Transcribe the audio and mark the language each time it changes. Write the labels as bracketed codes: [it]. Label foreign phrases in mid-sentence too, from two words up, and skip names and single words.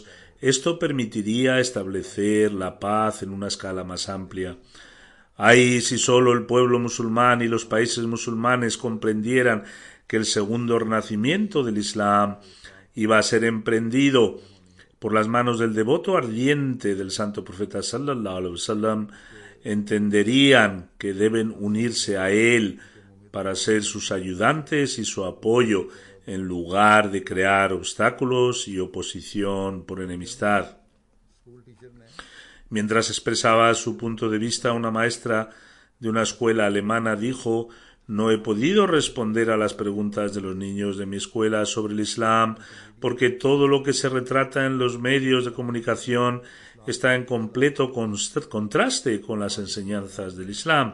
[es] Esto permitiría establecer la paz en una escala más amplia. Ay, si solo el pueblo musulmán y los países musulmanes comprendieran que el segundo renacimiento del Islam iba a ser emprendido por las manos del devoto ardiente del santo profeta [ar] صلى الله عليه وسلم, [es] entenderían que deben unirse a él para ser sus ayudantes y su apoyo en lugar de crear obstáculos y oposición por enemistad. Mientras expresaba su punto de vista, una maestra de una escuela alemana dijo: no he podido responder a las preguntas de los niños de mi escuela sobre el Islam porque todo lo que se retrata en los medios de comunicación está en completo contraste con las enseñanzas del Islam.